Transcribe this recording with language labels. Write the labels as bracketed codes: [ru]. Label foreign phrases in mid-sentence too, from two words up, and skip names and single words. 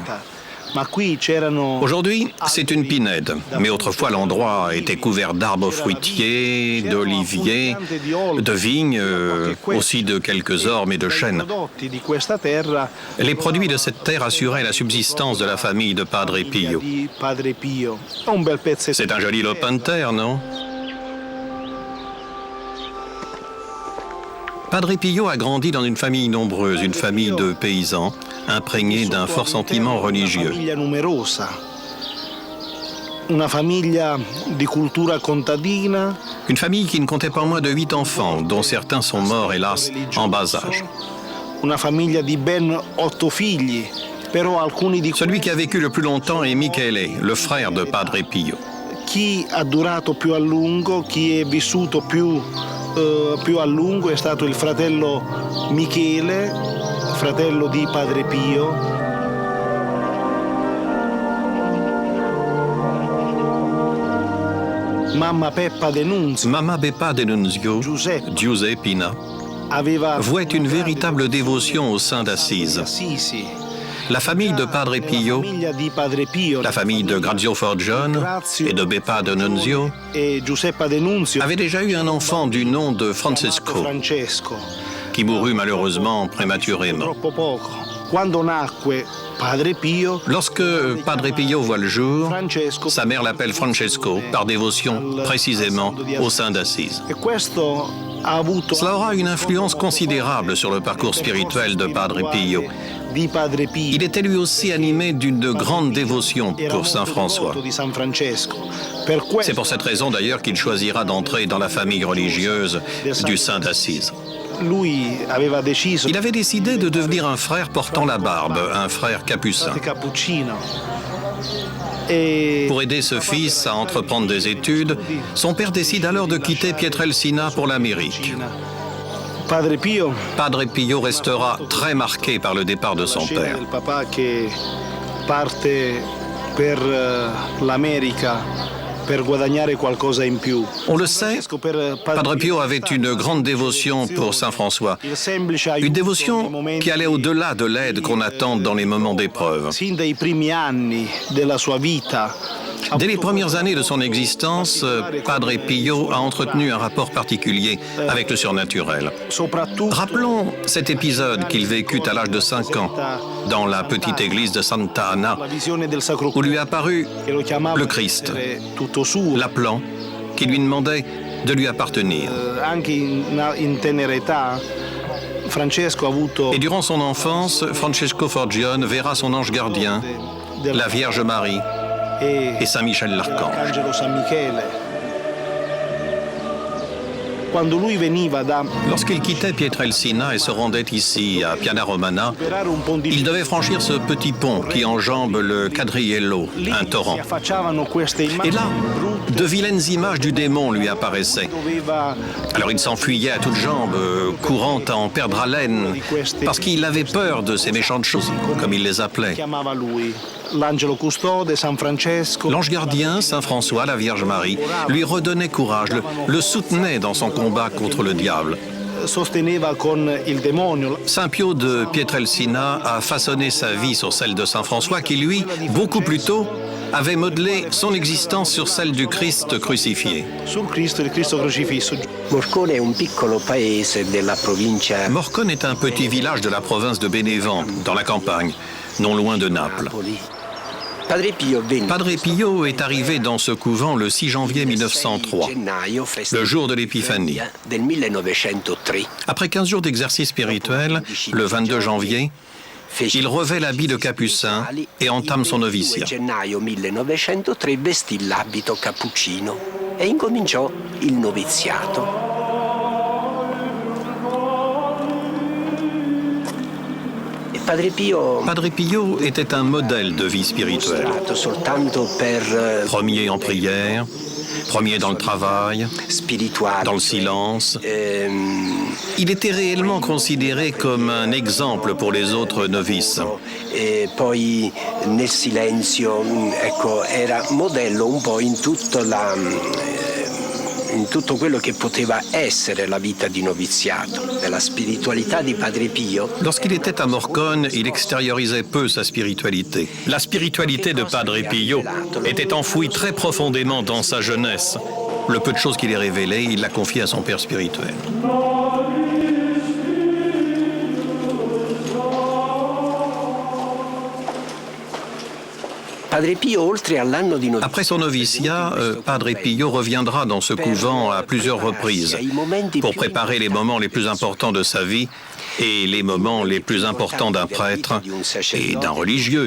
[fr] Aujourd'hui, c'est une pinède, mais autrefois l'endroit était couvert d'arbres fruitiers, d'oliviers, de vignes, aussi de quelques ormes et de chênes. Les produits de cette terre assuraient la subsistance de la famille de Padre Pio. C'est un joli lopin de terre, non? Padre Pio a grandi dans une famille nombreuse, une famille de paysans, imprégnée d'un fort sentiment religieux. Une famille qui ne comptait pas moins de 8 enfants, dont certains sont morts, hélas, en bas âge. Celui qui a vécu le plus longtemps est Michele, le frère de Padre Pio. [it] Chi ha durato più a lungo, chi è vissuto più a lungo è stato il fratello Michele, fratello di Padre Pio. Mamma Beppa Denunzio, Giuseppina, [fr] vouait une véritable dévotion au saint d'Assise. La famille de Padre Pio, la famille de Grazio Forgione et de Beppa Denunzio avait déjà eu un enfant du nom de Francesco, qui mourut malheureusement prématurément. [it] Troppo poco. Quando nacque Padre Pio, [fr] Lorsque Padre Pio voit le jour, Francesco, sa mère l'appelle Francesco, par dévotion précisément au Saint d'Assise. [it] e questo ha avuto [fr] Cela aura une influence considérable sur le parcours spirituel de Padre Pio. [it] di Padre Pio. [fr] Il était lui aussi animé d'une grande dévotion [it] Era [fr] pour [it] molto [fr] Saint François. [it] devoto di San Francesco. Per [fr] C'est [it] questo [fr] pour cette raison d'ailleurs qu'il choisira d'entrer dans la famille religieuse du Saint d'Assise. [it] lui aveva deciso [fr] Il avait décidé de devenir un frère portant la barbe, un frère capucin. [it] cappuccino. E [fr] Pour aider ce fils à entreprendre des études, son père décide alors de quitter Pietrelcina pour l'Amérique. Padre Pio, Padre Pio restera très marqué par le départ de son [it] scena [fr] père. [it] del papà che parte per l'America per guadagnare qualcosa in più. [fr] On le sait, [it] Francesco per [fr] Padre Pio avait une grande dévotion pour Saint François. Une dévotion qui allait au-delà de l'aide qu'on attend dans les moments d'épreuve. [it] Sin dai primi anni della sua vita. [fr] Dès les premières années de son existence, Padre Pio a entretenu un rapport particulier avec le surnaturel. [it] Soprattutto [fr] Rappelons cet épisode qu'il vécut à l'âge de 5 ans dans la petite église de Santa Anna, [it] la visione del Sacro [fr] où lui est apparu [it] che lo chiamava [fr] le Christ, [it] tutto suo. [fr] l'appelant, qui lui demandait de lui appartenir. [it] Anche in tenera età Francesco ha avuto [fr] Et durant son enfance, Francesco Forgione verra son ange gardien, la Vierge Marie et Saint Michel l'Archange. [it] l'Arcangelo San Michele. Quando lui veniva da [fr] Lorsqu'il quittait Pietrelcina et se rendait ici, à Piana Romana, [it] superare un ponte [fr] il devait franchir ce petit pont qui enjambe le Cadriello, un torrent. [it] si affacciavano queste [fr] Et [it] immagini [fr] là, [it] brutte, [fr] de vilaines images du démon lui apparaissaient. [it] doveva [fr] Alors il s'enfuyait à toutes jambes, courant à en perdre haleine, parce qu'il avait peur de ces méchantes choses, comme il les appelait. [it] chiamava lui l'angelo custode San Francesco. [fr] L'ange gardien, Saint François, la Vierge Marie, lui redonnait courage, le soutenait dans son combat contre le diable. [it] Sosteneva con il demonio. [fr] Saint Pio de Pietrelcina a façonné sa vie sur celle de Saint François qui, lui, beaucoup plus tôt, avait modelé son existence sur celle du Christ crucifié. [it] Sul Cristo, il Cristo crocifisso. Morcone è un piccolo paese della provincia [fr] Morcone est un petit village de la province de Bénévent, dans la campagne, non loin de Naples. [it] Napoli. Padre Pio venne [fr] Padre Pio est arrivé dans ce couvent le 6 janvier 1903, [it] gennaio, festa [fr] le jour de l'Épiphanie. [it] del 1903. [fr] Après 15 jours d'exercice spirituel, le 22 janvier, il revêt l'habit de capucin et entame son noviciat. [it] Il 22 gennaio 1903 vestì l'abito cappuccino e incominciò il noviziato. E Padre Pio [fr] Padre Pio était un modèle de vie spirituelle. [it] mostrato soltanto per [fr] Premier en prière, premier dans le travail, [it] spirituale. [fr] dans le silence. Il était réellement considéré comme un exemple pour les autres novices. [it] E poi nel silenzio, ecco, era modello un po' in tutto quello che poteva essere la vita di noviziato. Nella spiritualità di Padre Pio [fr] Lorsqu'il était à Morcone, il extériorisait peu sa spiritualité. La spiritualité de Padre Pio était enfouie très profondément dans sa jeunesse. Le peu de choses qu'il ait révélées, il l'a confié à son père spirituel. [it] Padre Pio, oltre all'anno di novizia, [fr] Après son noviciat, Padre Pio reviendra dans ce couvent à plusieurs reprises pour préparer les moments les plus importants de sa vie et les moments les plus importants d'un prêtre et d'un religieux.